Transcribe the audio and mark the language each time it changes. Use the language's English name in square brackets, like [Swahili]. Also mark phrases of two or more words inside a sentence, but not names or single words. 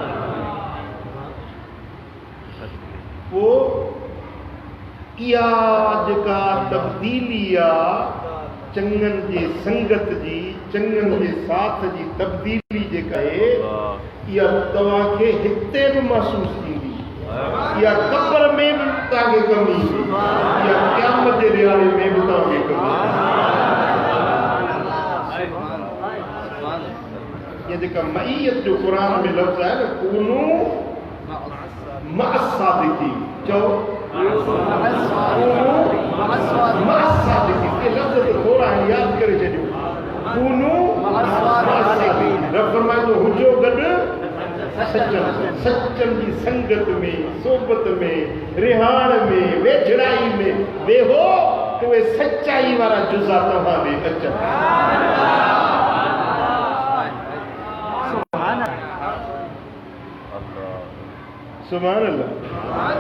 [Sindhi] वो इहा जेका तब्दीली आहे चङनि जे संगत जी, चङनि जे साथ जी तब्दीली जेका आहे इहा तव्हांखे हिते बि महसूस थींदी, इहा क़ब्र में बि तव्हांखे कमी ईंदी, इहा क़यामत जे ॾियारे में बि तव्हांखे कमी। ये जेका मईयत जो क़ुरान में लफ़्ज़ आहे न [Arabic] كونوا مع الصادقين, [Sindhi] चओ [Arabic] كونوا مع الصادقين. [Sindhi] ये लफ़्ज़ तो थोड़ा है याद करे छॾियो, [Arabic] كونوا مع الصادقين. [Sindhi] रब फरमाए थो हुजो गॾु सचनि जी संगत में, सोबत में, रिहाण में, वेझड़ाई में वेहो त उहे सचाई वारा जुज़ा तव्हां ॾे अचनि। [Arabic] سبحان الله.